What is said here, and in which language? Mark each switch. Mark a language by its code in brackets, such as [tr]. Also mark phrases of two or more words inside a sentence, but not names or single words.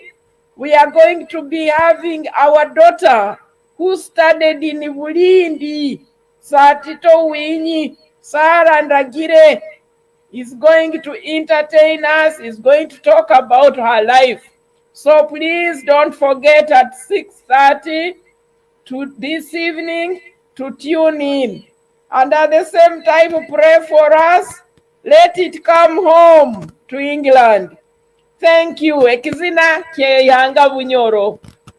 [en] We are going to be having our daughter who studied in Bulindi, Satito Winyi, Sarah Ndagire, is going to entertain us, is going to talk about her life. So please don't forget at 6:30 to this evening to tune in. And at the same time, pray for us. Let it come home to England. Thank you. [nyo] Ekizina kye yanga Bunyoro.